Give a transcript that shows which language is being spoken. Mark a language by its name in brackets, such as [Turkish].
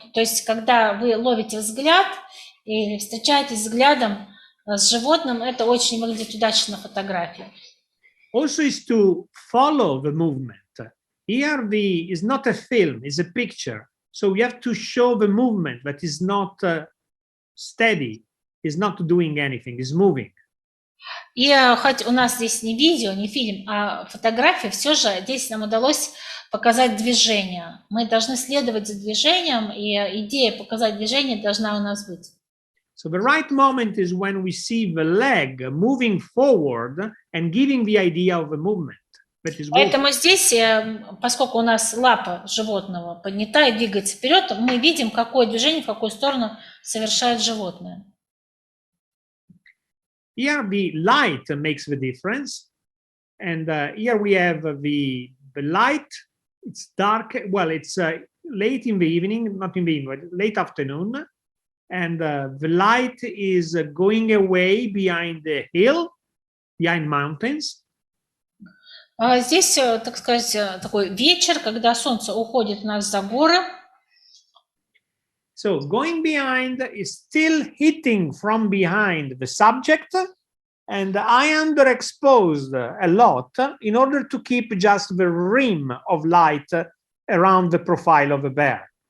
[Russian] То есть, когда вы ловите взгляд или встречаетесь взглядом с животным, это очень выглядит удачно на фотографии. [English] Also is to follow the movement. Here is not a film, it's a picture. So you have to show the movement that is not steady, is not doing anything, is moving. [Russian] И хоть у нас здесь не видео, не фильм, а фотография, все же здесь нам удалось показать движение. Мы должны следовать за движением, и идея показать движение должна у нас быть. [English] So the right moment is when we see the leg moving forward and giving the idea of a movement. [Russian] Поэтому здесь, поскольку у нас лапа животного поднята и двигается вперед, мы видим, какое движение, в какую сторону совершает животное. [English] Here the light makes the difference. And here we have the light. It's dark. Well, it's late in the evening, not in the evening, but late afternoon. And the light is going away behind the hill, behind mountains. [Russian] Здесь, так сказать, такой вечер, когда солнце уходит у нас за горы. [English] So going behind is still hitting from behind the subject, and I underexposed a lot in order to keep just the rim of light around the profile of the bear.